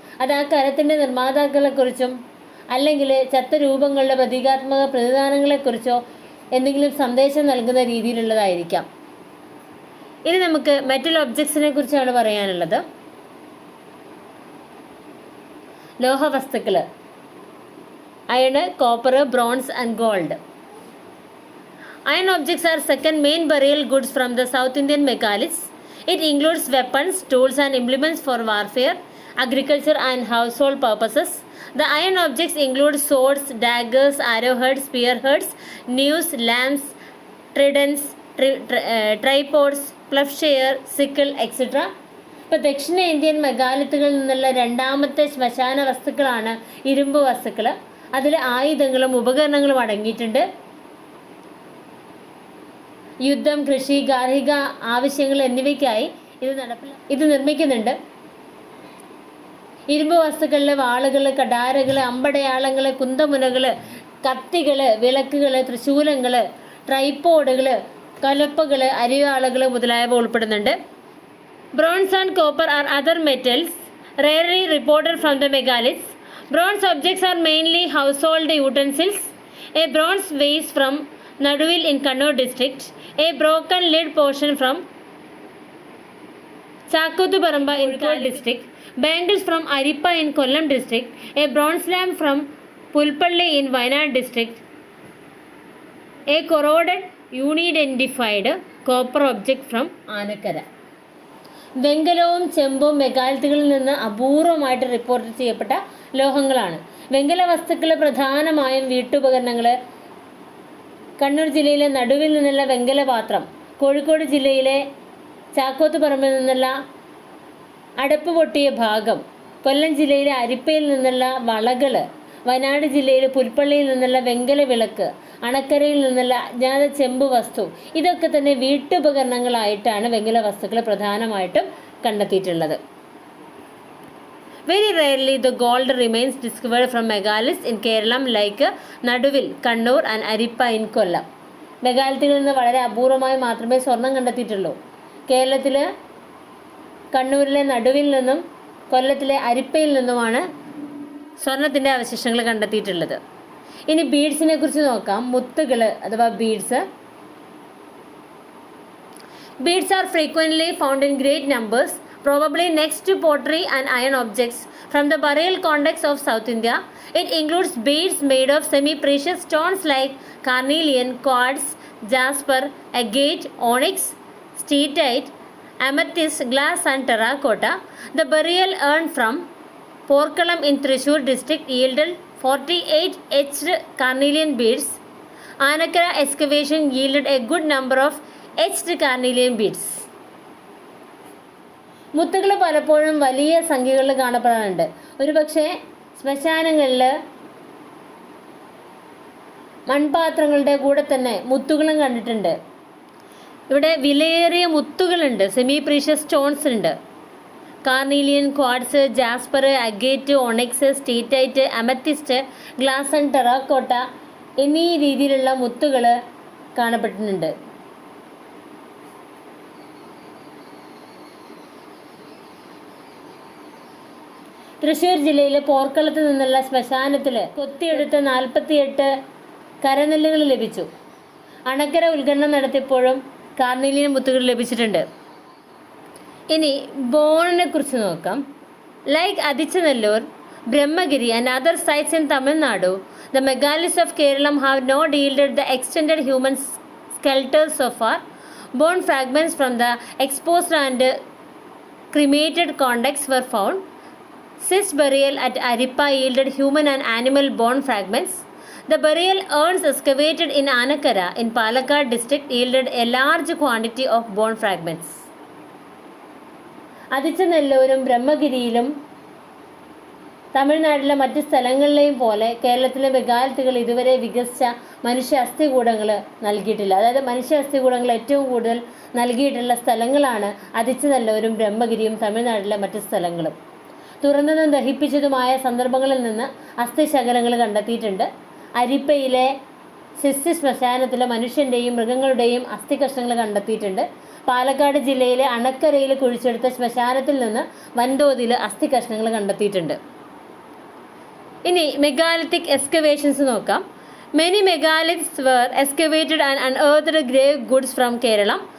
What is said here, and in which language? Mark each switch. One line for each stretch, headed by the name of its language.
Malayalam: അത് ആ കരത്തിൻ്റെ നിർമ്മാതാക്കളെക്കുറിച്ചും അല്ലെങ്കിൽ ചത്ത രൂപങ്ങളുടെ പ്രതീകാത്മക പ്രതിദാനങ്ങളെക്കുറിച്ചോ എന്തെങ്കിലും സന്ദേശം നൽകുന്ന രീതിയിലുള്ളതായിരിക്കാം. ഇനി നമുക്ക് മെറ്റൽ ഒബ്ജക്ട്സിനെ കുറിച്ചാണ് പറയാനുള്ളത്.
English: ലോഹവസ്തുക്കൾ: iron, copper, bronze and gold. Iron objects are second main burial goods from the South Indian megaliths. It includes weapons, tools and implements for warfare, agriculture and household purposes. The iron objects include swords, daggers, arrowheads, spearheads, knives, lamps, tridents, tripods, plowshare, sickle, etc.
Malayalam: ഇപ്പോൾ ദക്ഷിണേന്ത്യൻ മെഗാലിത്തുകളിൽ നിന്നുള്ള രണ്ടാമത്തെ ശ്മശാന വസ്തുക്കളാണ് ഇരുമ്പ് വസ്തുക്കൾ. അതിൽ ആയുധങ്ങളും ഉപകരണങ്ങളും അടങ്ങിയിട്ടുണ്ട്. യുദ്ധം, കൃഷി, ഗാർഹിക ആവശ്യങ്ങൾ എന്നിവയ്ക്കായി ഇത് നിർമ്മിക്കുന്നുണ്ട്. ഇരുമ്പ് വസ്തുക്കളിലെ വാളുകൾ, കടാരകൾ, അമ്പടയാളങ്ങൾ, കുന്തമുനകൾ, കത്തികൾ, വിളക്കുകൾ, തൃശൂലങ്ങൾ, ട്രൈപ്പോഡുകൾ, കലപ്പകൾ, അരിവാളുകൾ മുതലായവ ഉൾപ്പെടുന്നുണ്ട്.
English: Bronze and copper are other metals rarely reported from the megaliths. Bronze objects are mainly household utensils. A bronze vase from Naduvil in Kannur district, a broken lid portion from Chakothuparamba in Kozhikode district, bangles from Arippa in Kollam district, a bronze lamp from Pulpalli in Wayanad district, a corroded unidentified copper object from Anakara.
Malayalam: വെങ്കലവും ചെമ്പും മെഗാലിത്തുകളിൽ നിന്ന് അപൂർവമായിട്ട് report ചെയ്യപ്പെട്ട ലോഹങ്ങളാണ്. വെങ്കല വസ്തുക്കൾ പ്രധാനമായും വീട്ടുപകരണങ്ങൾ. കണ്ണൂർ ജില്ലയിലെ നടുവിൽ നിന്നുള്ള വെങ്കല പാത്രം, കോഴിക്കോട് ജില്ലയിലെ ചാക്കോത്തുപറമ്പിൽ നിന്നുള്ള അടപ്പ് പൊട്ടിയ ഭാഗം, കൊല്ലം ജില്ലയിലെ അരിപ്പയിൽ നിന്നുള്ള വളകൾ, വയനാട് ജില്ലയിലെ പുൽപ്പള്ളിയിൽ നിന്നുള്ള വെങ്കല വിളക്ക്, അണക്കരയിൽ നിന്നുള്ള അജ്ഞാത ചെമ്പ് വസ്തു, ഇതൊക്കെ തന്നെ വീട്ടുപകരണങ്ങളായിട്ടാണ് വെങ്കല വസ്തുക്കൾ പ്രധാനമായിട്ടും കണ്ടെത്തിയിട്ടുള്ളത്.
English: Very rarely the gold remains discovered from megaliths in Kerala like Naduvil, Kannur and Arippa in Kollam.
Malayalam: മെഗാലിത്തുകളിൽ നിന്ന് വളരെ അപൂർവമായി മാത്രമേ സ്വർണം കണ്ടെത്തിയിട്ടുള്ളൂ. കേരളത്തിൽ കണ്ണൂരിലെ നടുവിൽ നിന്നും കൊല്ലത്തിലെ അരിപ്പയിൽ നിന്നുമാണ് സ്വർണത്തിൻ്റെ അവശിഷ്ടങ്ങൾ കണ്ടെത്തിയിട്ടുള്ളത്. ഇനി ബീഡ്സിനെ കുറിച്ച് നോക്കാം. മുത്തുകൾ അഥവാ beads.
English: Beads are frequently found in great numbers, probably next to pottery and iron objects from the burial context of South India. It includes beads made of semi-precious stones like carnelian, quartz, jasper, agate, onyx, steatite, amethyst, glass and terracotta. The burial urn from Porkalam in Thrissur district yielded 48 etched carnelian beads. Anakara excavation yielded a good number of etched carnelian beads.
Malayalam: മുത്തുകൾ പലപ്പോഴും വലിയ സംഖ്യകളിൽ കാണപ്പെടാറുണ്ട്. ഒരുപക്ഷെ ശ്മശാനങ്ങളിൽ മൺപാത്രങ്ങളുടെ കൂടെ തന്നെ മുത്തുകളും കണ്ടിട്ടുണ്ട്. ഇവിടെ വിലയേറിയ മുത്തുകളുണ്ട്,
English: semi precious stones
Malayalam: ഉണ്ട്. Carnelian, quartz, jasper, agate, onyx, സ്റ്റീറ്റൈറ്റ്, amethyst, glass and terracotta എന്നീ രീതിയിലുള്ള മുത്തുകൾ കാണപ്പെട്ടിട്ടുണ്ട്. തൃശ്ശൂർ ജില്ലയിലെ പോർക്കളത്ത് നിന്നുള്ള ശ്മശാനത്തിൽ കൊത്തിയെടുത്ത 48 കരനെല്ലുകൾ ലഭിച്ചു. അണക്കര ഉദ്ഖനനം നടത്തിയപ്പോഴും കാർണീലിയൻ മുത്തുകൾ ലഭിച്ചിട്ടുണ്ട്. ഇനി ബോണിനെ കുറിച്ച് നോക്കാം.
English: Like Adichanallur, Brahmagiri and other sites in Tamil Nadu, the megaliths of Kerala have not yielded the extended human skeletons so far. Bone fragments from the exposed and cremated contexts were found. Cyst burial at Arippa yielded human and animal bone fragments. The burial urns excavated in Anakara in Palakkad district yielded a large quantity of bone fragments.
Malayalam: അതിച്ചനെല്ലൂരും ബ്രഹ്മഗിരിയിലും തമിഴ്നാട്ടിലെ മറ്റ് സ്ഥലങ്ങളിലെയും പോലെ കേരളത്തിലെ മെഗാലിത്തുകൾ ഇതുവരെ വികസിച്ച മനുഷ്യ അസ്ഥികൂടങ്ങൾ നൽകിയിട്ടില്ല. അതായത് മനുഷ്യ അസ്ഥികൂടങ്ങൾ ഏറ്റവും കൂടുതൽ നൽകിയിട്ടുള്ള സ്ഥലങ്ങളാണ് അതിച്ചനെല്ലൂരും ബ്രഹ്മഗിരിയും തമിഴ്നാട്ടിലെ മറ്റ് സ്ഥലങ്ങളും. തുറന്നതും ദഹിപ്പിച്ചതുമായ സന്ദർഭങ്ങളിൽ നിന്ന് അസ്ഥിശകലങ്ങൾ കണ്ടെത്തിയിട്ടുണ്ട്. അരിപ്പയിലെ സിസ്റ്റ് ശ്മശാനത്തിൽ മനുഷ്യൻ്റെയും മൃഗങ്ങളുടെയും അസ്ഥികഷ്ണങ്ങൾ കണ്ടെത്തിയിട്ടുണ്ട്. പാലക്കാട് ജില്ലയിലെ അണക്കരയിൽ കുഴിച്ചെടുത്ത ശ്മശാനത്തിൽ നിന്ന് വൻതോതിൽ അസ്ഥികഷ്ണങ്ങൾ കണ്ടെത്തിയിട്ടുണ്ട്. ഇനി
English: megalithic excavations
Malayalam: നോക്കാം.
English: Many megaliths were excavated and unearthed grave goods from Kerala.